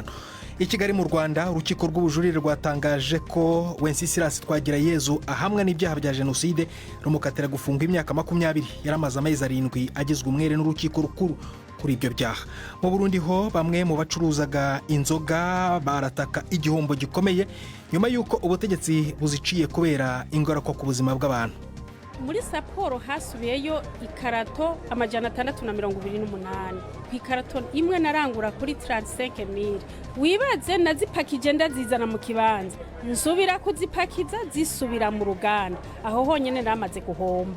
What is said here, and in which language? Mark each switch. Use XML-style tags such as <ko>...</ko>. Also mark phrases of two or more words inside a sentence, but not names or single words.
<rw>I Kigali mu Rwanda, urukiko rw'ubujurire rwatangaje ko Wenceslas Twagirayezu ahamwa n'ibyaha bya jenoside rumukatira gufunga imyaka 20. Yaramaze amezi 7 agizwe umwere n'urukiko rukuru kuri ibyo byaha. Mu Burundi ho, bamwe mu bacuruzaga inzoga barataka igihombo gikomeye nyuma y'uko ubutegetsi buziciye kubera ingaruka ku buzima bw'abantu.</rw> <rn>Muri Sapporo hasubiyeyo ikarato 628. Ikarato imwe narangura kuri 35,000. Wibaze nazipakije ndazizana mu kibanza, nsubira kuzipakiza zisubira mu ruganda, aho honyene namaze guhomba.</rn>